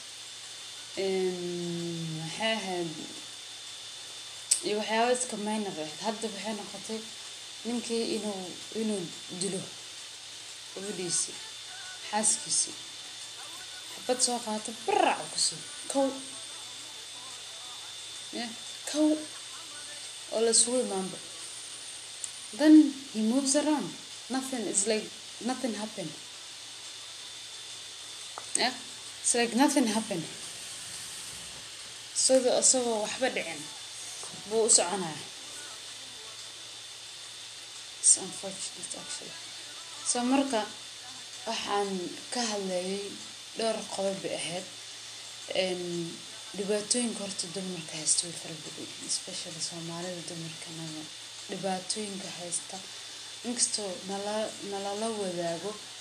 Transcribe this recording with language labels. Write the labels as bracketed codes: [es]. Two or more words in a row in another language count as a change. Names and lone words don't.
[so] waxay ahayd iyo waxyaaba iska minor ahayd hadda waxay noqotay ninkii inuu dilo gabadhiisii xaaskiisii xabad soo qaato barac kusii kow oo la isugu imaanba [en] then he moves around nothing is like nothing happened it's like nothing happened [so] isagoo waxba dhicin buu u soconaya [en] it's unfortunate actually [so] so marka waxaan ka hadlayay dhowr qodob bay ahayd dhibaatooyinka horta dumarka haysta way fara badan especially soomaalida dumarkanaga dhibaatooyinka haysta inkastoo nalala wadaago